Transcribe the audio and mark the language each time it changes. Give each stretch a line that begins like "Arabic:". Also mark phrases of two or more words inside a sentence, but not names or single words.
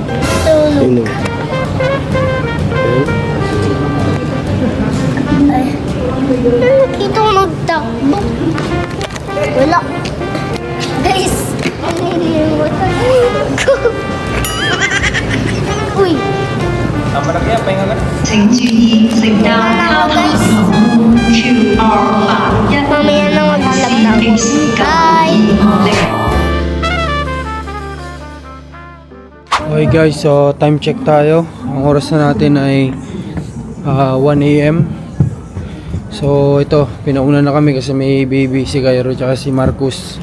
Filipino: Tulog. Ay. Nakita ko nagtakbo. Wala. Guys. Uy. Tama na kaya, pahinga ka.
Chinese: 请注意乘搭交通系統 228
Filipino: Mamaya na mag-vlog na ako. Bye!
English: Okay guys, so time check tayo.
Filipino: Ang oras na natin ay 1 AM. So ito, pinauna na kami kasi may baby si Cairo at si Marcus.